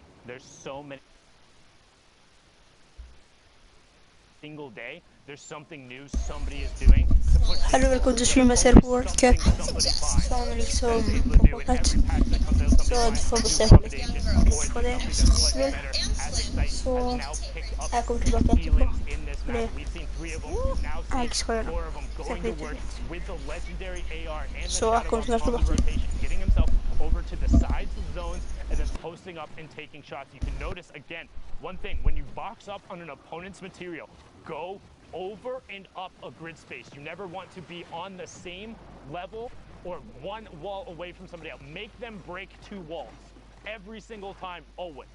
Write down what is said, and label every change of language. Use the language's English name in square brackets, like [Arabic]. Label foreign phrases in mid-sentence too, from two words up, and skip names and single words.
[English] There's so many. Single day, there's something new somebody is doing. [Norwegian] Hallo, velkommen til stream. Jeg ser på World Cup. Sånn liksom på Fortnite. Så du får besøke litt på det. Så jeg kommer tilbake etterpå. Fordi jeg skal gjøre det. Så jeg kommer tilbake. [English] Over to the sides of zones and then posting up and taking shots. You can notice again, one thing, when you box up on an opponent's material, go over and up a grid space. You never want to be on the same level or one wall away from somebody else. Make them break two walls every single time, always.